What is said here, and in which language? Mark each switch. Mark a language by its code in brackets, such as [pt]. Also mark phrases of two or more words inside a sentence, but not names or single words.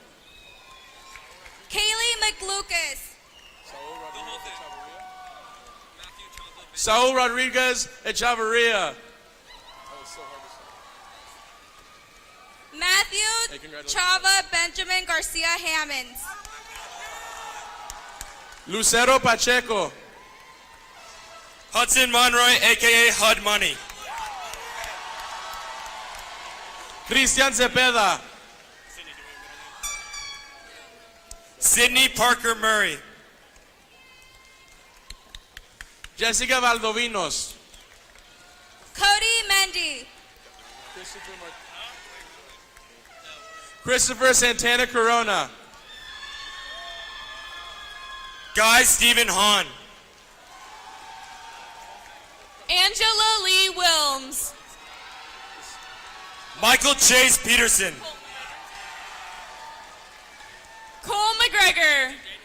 [en] Kaylee McLucas. Saul Rodriguez Echavarria. Matthew Chava Benjamin Garcia Hammonds. Lucero Pacheco. Hudson Monroy, a.k.a. HUD Money. Cristian Cepeda. Sydney Parker Murray. Jessica Valdovinos. Cody Mendy. Christopher Santana Corona. Guy Stephen Hahn. Angela Lee Wilms. Michael Chase Peterson. Cole McGregor.